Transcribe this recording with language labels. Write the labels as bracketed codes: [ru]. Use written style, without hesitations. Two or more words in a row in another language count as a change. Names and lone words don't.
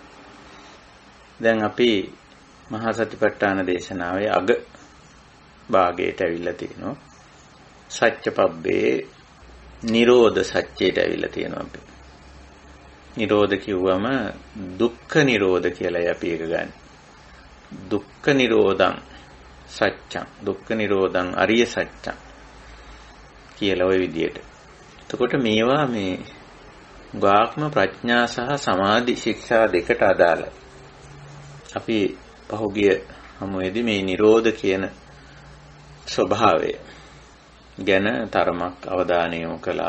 [si] දැන් අපි මහා සතිපට්ඨාන දේශනාවේ අග භාගයට ඇවිල්ලා තිනවා. සත්‍යපබ්බේ නිරෝධ සත්‍යයට ඇවිල්ලා තියෙනවා අපි. නිරෝධ කිව්වම දුක්ඛ නිරෝධ කියලායි අපි ඒක ගන්න. [pi] දුක්ඛ නිරෝධං සත්‍යං දුක්ඛ නිරෝධං අරිය සත්‍යං කියලා ওই විදියට. [si] එතකොට මේවා මේ ගාක්ම ප්‍රඥා සහ සමාධි ශික්ෂා දෙකට අදාළයි. අපි පහුගිය හමුවේදී මේ නිරෝධ කියන ස්වභාවය ගැන තරමක් අවධානය යොමු කළා.